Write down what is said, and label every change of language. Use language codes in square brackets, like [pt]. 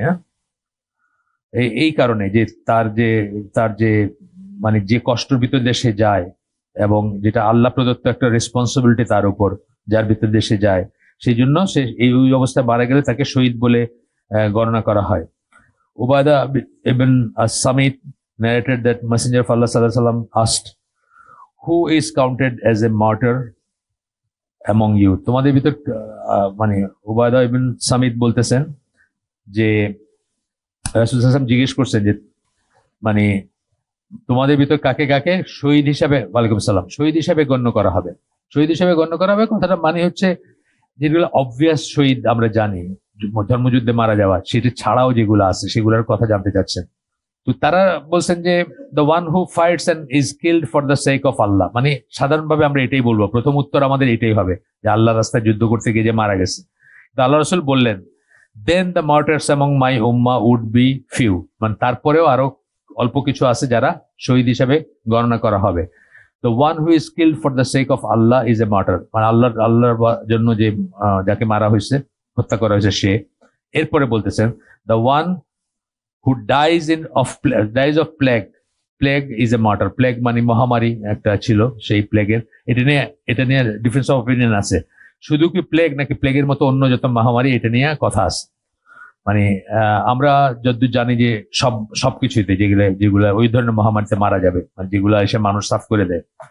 [bn] হ্যাঁ, এই কারণে যে তার যে মানে যে কষ্টের ভিতর দিয়ে সে যায়, এবং যেটা আল্লাহ প্রদত্ত একটা রেসপন্সিবিলিটি তার উপর, যার ভিতর দিয়ে সে যায়, সেই জন্য সে ওই অবস্থায় মারা গেলে তাকে শহীদ বলে গণনা করা হয়। [en] Ubadah ibn as Samit narrated that Messenger of Allah sallallahu alaihi wasallam asked, who is counted as a martyr among you? [bn] তোমাদের ভিতর মানে উবাদা ইবন সামিত বলতেছেন যে রাসূল সাল্লাল্লাহু আলাইহি ওয়াসাল্লাম জিজ্ঞেস করছেন যে মানে তোমাদের ভিতর কাকে কাকে শহীদ হিসাবে, ওয়ালাইকুম সালাম, শহীদ হিসাবে গণ্য করা হবে। শহীদ হিসাবে গণ্য করা হবে কথাটা মানে হচ্ছে যেগুলো অবভিয়াস শহীদ আমরা জানি, ধর্মযুদ্ধে মারা যাওয়া, সেটা ছাড়াও যেগুলো আছে সেগুলোর কথা জানতে চাচ্ছেন। তো তারা বলছেন যে [en] the one who fights and is killed for the sake of Allah, [bn] মানে সাধারণভাবে আমরা এটাই বলবো, প্রথম উত্তর আমাদের এটাই হবে যে আল্লাহর রাস্তায় যুদ্ধ করতে গিয়ে যে মারা গেছে। তো আল্লাহ রাসূল বললেন [en] then the martyrs among my উম্মাহ would be few, [bn] মানে তারপরেও আরো অল্প কিছু আছে যারা শহীদ হিসাবে গণনা করা হবে। [en] The one who is killed for the sake of Allah is a martyr, [bn] মানে আল্লাহর জন্য যে যাকে মারা হয়েছে, হত্যা করা হয়েছে সে। এরপরে বলতেছেন [en] the one who dies of plague is a martyr. [bn] plague মানে মহামারী একটা ছিল, সেই প্লেগের, এটা নিয়ে [en] difference of opinion [bn] আছে, শুধু কি প্লেগ নাকি প্লেগের মতো অন্য যত মহামারী, এটা নিয়ে কথা আছে। মানে আমরা যতদূর জানি যে সবকিছুতে যেগুলো ওই ধরনের মহামারীতে মারা যাবে, মানে যেগুলো এসে মানুষ সাফ করে দেয়।